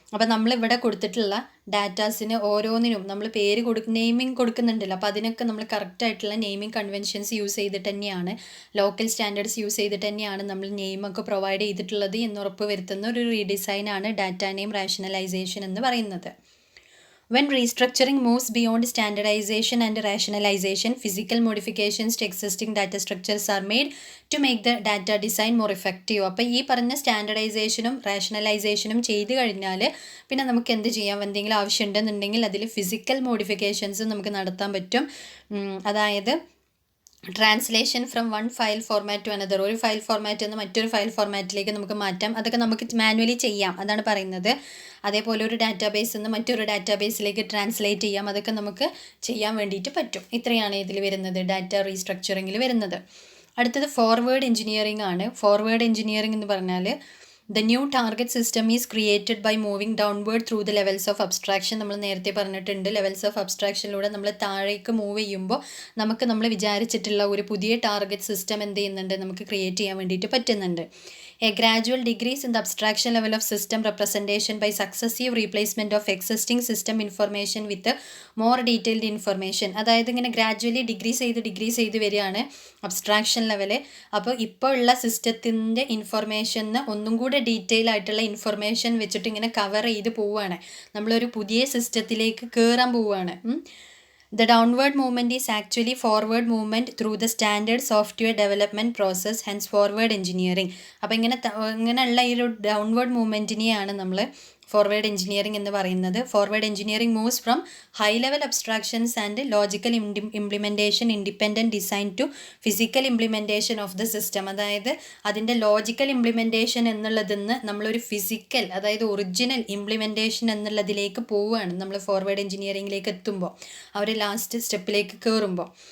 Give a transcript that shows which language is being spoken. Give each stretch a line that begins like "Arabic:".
Malayalam: അപ്പോൾ നമ്മളിവിടെ കൊടുത്തിട്ടുള്ള ഡാറ്റാസിന് ഓരോന്നിനും നമ്മൾ പേര് നെയിമിംഗ് കൊടുക്കുന്നുണ്ടല്ലോ. അപ്പോൾ അതിനൊക്കെ നമ്മൾ കറക്റ്റായിട്ടുള്ള നെയിമിംഗ് കൺവെൻഷൻസ് യൂസ് ചെയ്തിട്ട് തന്നെയാണ്, ലോക്കൽ സ്റ്റാൻഡേർഡ്സ് യൂസ് ചെയ്തിട്ട് തന്നെയാണ് നമ്മൾ നെയിമൊക്കെ പ്രൊവൈഡ് ചെയ്തിട്ടുള്ളത് എന്ന് ഉറപ്പ് വരുത്തുന്ന ഒരു റീഡിസൈനാണ് ഡാറ്റ നെയിം റാഷണലൈസേഷൻ എന്ന് പറയുന്നത്.
English: When restructuring moves beyond standardization and rationalization, physical modifications to existing data structures are made to make the data design more effective.
Malayalam: അപ്പോൾ ഈ പറഞ്ഞ സ്റ്റാൻഡർഡൈസേഷനും റാഷണലൈസേഷനും ചെയ്ത് കഴിഞ്ഞാൽ പിന്നെ നമുക്ക് എന്ത് ചെയ്യാം, എന്തെങ്കിലും ആവശ്യമുണ്ടെന്നുണ്ടെങ്കിൽ അതിൽ ഫിസിക്കൽ മോഡിഫിക്കേഷൻസും നമുക്ക് നടത്താൻ പറ്റും. അതായത്
English: translation from one file format to another,
Malayalam: ഒരു ഫയൽ ഫോർമാറ്റിൽ നിന്ന് മറ്റൊരു ഫയൽ ഫോർമാറ്റിലേക്ക് നമുക്ക് മാറ്റാം. അതൊക്കെ നമുക്ക് മാനുവലി ചെയ്യാം, അതാണ് പറയുന്നത്. അതേപോലെ ഒരു ഡാറ്റാബേസിൽ നിന്ന് മറ്റൊരു ഡാറ്റാബേസിലേക്ക് ട്രാൻസ്ലേറ്റ് ചെയ്യാം, അതൊക്കെ നമുക്ക് ചെയ്യാൻ വേണ്ടിയിട്ട് പറ്റും. ഇത്രയാണ് ഇതിൽ വരുന്നത്, ഡാറ്റ റീസ്ട്രക്ചറിങ്ങിൽ വരുന്നത്. അടുത്തത് ഫോർവേഡ് എഞ്ചിനീയറിംഗ് ആണ്. ഫോർവേഡ് എഞ്ചിനീയറിംഗ് എന്ന് പറഞ്ഞാൽ
English: the new target system is created by moving downward through the levels of abstraction.
Malayalam: നമ്മൾ നേരത്തെ പറഞ്ഞിട്ടുണ്ട്, ലെവൽസ് ഓഫ് അബ്സ്ട്രാക്ഷനിലൂടെ നമ്മൾ താഴേക്ക് മൂവ് ചെയ്യുമ്പോൾ നമുക്ക് നമ്മൾ വിചാരിച്ചിട്ടുള്ള ഒരു പുതിയ ടാർഗറ്റ് സിസ്റ്റം എന്ത് ചെയ്യുന്നുണ്ട്, നമുക്ക് ക്രിയേറ്റ് ചെയ്യാൻ വേണ്ടിയിട്ട് പറ്റുന്നുണ്ട്.
English: A gradual decrease in the abstraction level of system representation by successive replacement of existing system information with more detailed information.
Malayalam: അതായത് ഇങ്ങനെ ഗ്രാജുവലി ഡിഗ്രീസ് ചെയ്ത് വരികയാണ് അബ്സ്ട്രാക്ഷൻ ലെവല്. അപ്പോൾ ഇപ്പോൾ ഉള്ള സിസ്റ്റത്തിൻ്റെ ഇൻഫർമേഷന് ഒന്നും കൂടെ ഡീറ്റെയിൽ ആയിട്ടുള്ള ഇൻഫർമേഷൻ വെച്ചിട്ട് ഇങ്ങനെ കവർ ചെയ്ത് പോവുകയാണ്, നമ്മളൊരു പുതിയ സിസ്റ്റത്തിലേക്ക് കയറാൻ പോവുകയാണ്.
English: The downward movement is actually forward movement through the standard software development process, hence forward engineering.
Malayalam: അപ്പോൾ ഇങ്ങനെയുള്ള ഈ ഒരു ഡൗൺവേർഡ് മൂവ്മെൻറ്റിനെയാണ് നമ്മൾ ഫോർവേഡ് എഞ്ചിനീയറിംഗ് എന്ന് പറയുന്നത്.
English: Forward engineering moves from high level abstractions and logical implementation independent design to physical implementation of the system.
Malayalam: അതായത് അതിൻ്റെ logical implementation എന്നുള്ളതിൽ നിന്ന് നമ്മളൊരു ഫിസിക്കൽ, അതായത് ഒറിജിനൽ ഇംപ്ലിമെൻറ്റേഷൻ എന്നുള്ളതിലേക്ക് പോവുകയാണ് നമ്മൾ ഫോർവേഡ് എഞ്ചിനീയറിംഗിലേക്ക് എത്തുമ്പോൾ, അവർ ലാസ്റ്റ് സ്റ്റെപ്പിലേക്ക് കയറുമ്പോൾ.